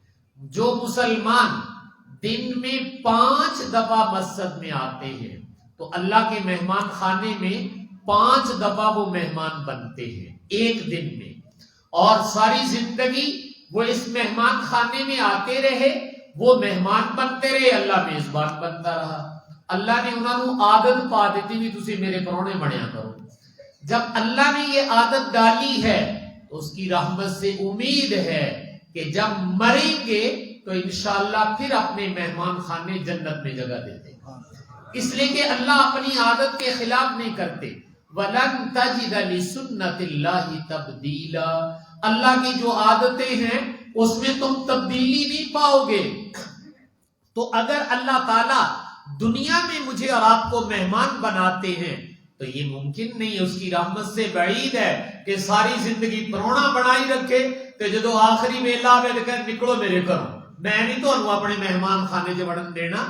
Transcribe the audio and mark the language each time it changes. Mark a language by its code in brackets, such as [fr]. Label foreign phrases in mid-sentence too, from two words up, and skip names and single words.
[ur] جو مسلمان دن میں 5 دفعہ مسجد میں آتے ہیں تو اللہ کے مہمان خانے میں 5 دفعہ وہ مہمان بنتے ہیں ایک دن میں، اور ساری زندگی وہ اس مہمان خانے میں آتے رہے، وہ مہمان بنتے رہے، اللہ میزبان بنتا رہا۔ [pa] اللہ نے انہوں نے عادت پا دیتی بھی تسی میرے پرونے بنیا کرو۔ [ur] جب اللہ نے یہ عادت ڈالی ہے تو اس کی رحمت سے امید ہے کہ جب مریں گے تو انشاءاللہ پھر اپنے مہمان خانے جنت میں جگہ دیتے ہیں، اس لیے کہ اللہ اپنی عادت کے خلاف نہیں کرتے۔ [ar] وَلَن تَجِدَ لِسُنَّةِ اللَّهِ تَبْدِيلًا، [ur] اللہ کی جو عادتیں ہیں اس میں تم تبدیلی نہیں پاؤ گے۔ تو اگر اللہ تعالیٰ دنیا میں مجھے اور آپ کو مہمان بناتے ہیں تو یہ ممکن نہیں، اس کی رحمت سے بعید ہے کہ ساری زندگی [pa] پرونا بنائی رکھے [ur] کہ [pa] جدو آخری ویلا میں نکلو میرے گھروں، میں نہیں تو انہوں اپنے مہمان خانے جو بڑھن دینا۔